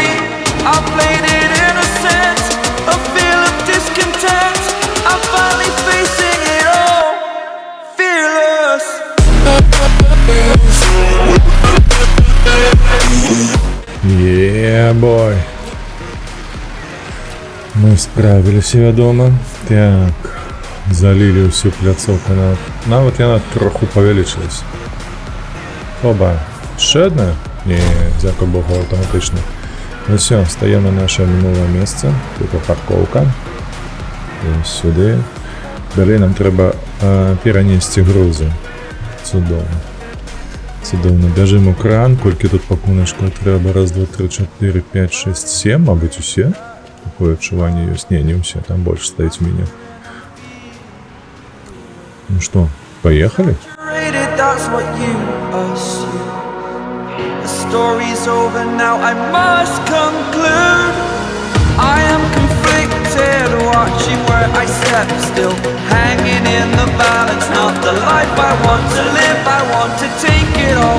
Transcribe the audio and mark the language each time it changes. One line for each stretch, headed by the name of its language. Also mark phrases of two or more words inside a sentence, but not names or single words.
English: I played it innocent, a feel of discontent. I'm finally facing it all, fearless. Yeah, boy.
Belarusian: Мы справіліся, вядома. Так, залілі ўсю пляцоўку. Нават яна троху павялічылася.
Ukrainian: Оба. Ще одна? Не,
Belarusian: дзякуй Богу, аўтаматычна.
Ukrainian: Ну все, стаем на наше мінулае месца. Тут паркоўка. І сюди.
Belarusian: Далей нам трэба перанесці грузы. Цудоўна. Цудоўна. Бяжым у кран. Колькі тут пакуначкаў трэба? Раз, два, три, 4, 5, 6, 7. Мабыць, усе? Такое адчуванне ёсць. Не усе. Там больш стаіць у мяне. Ну што, паехалі?
English: That's what you assume. The story's over now, I must conclude. I am conflicted, watching where I step still, hanging in the balance. Not the life I want to live, I want to take it all.